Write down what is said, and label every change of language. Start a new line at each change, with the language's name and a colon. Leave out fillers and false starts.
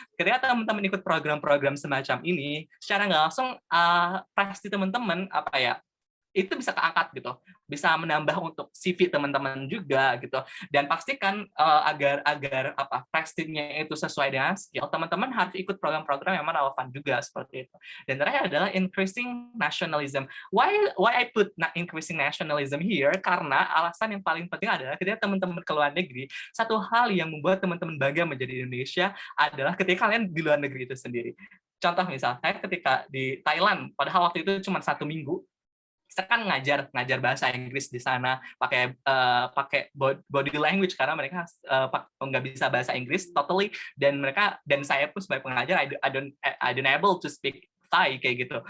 Indonesian: Ketika teman-teman ikut program-program semacam ini, secara nggak langsung prestige teman-teman itu bisa keangkat gitu, bisa menambah untuk CV teman-teman juga gitu. Dan pastikan agar prestige-nya itu sesuai dengan skill, teman-teman harus ikut program-program yang relevan juga seperti itu. Dan terakhir adalah
English: increasing nationalism. Why I put increasing nationalism here?
Indonesian: Karena alasan yang paling penting adalah ketika teman-teman ke luar negeri, satu hal yang membuat teman-teman bangga menjadi Indonesia adalah ketika kalian di luar negeri itu sendiri. Contoh misal, saya ketika di Thailand, padahal waktu itu cuma 1 minggu, saya kan ngajar bahasa Inggris di sana pakai body language karena mereka nggak bisa bahasa Inggris totally, dan saya pun sebagai pengajar
English: I don't able to speak Thai
Indonesian: kayak gitu.